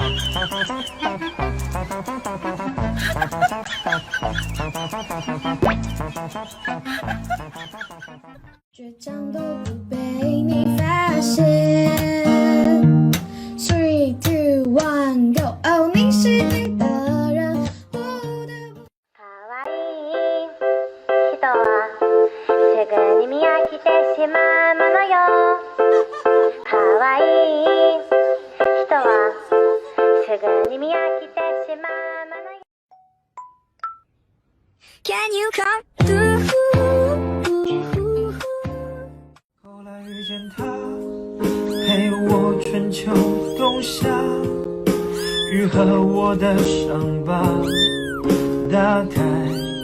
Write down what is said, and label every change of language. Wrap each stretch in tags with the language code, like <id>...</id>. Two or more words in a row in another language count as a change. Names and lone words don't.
<zh>倔强都不被你发现。3、2、1、Go！哦，你是对的人。</zh> <ja>可愛い人はすぐに見飽きてしまうものよ。可愛い人はすぐに見飽きてしまうものよ。</ja> <en>Can you come through？</en> <zh>后来遇见他，陪我春秋冬夏，愈合我的伤疤，打开</zh>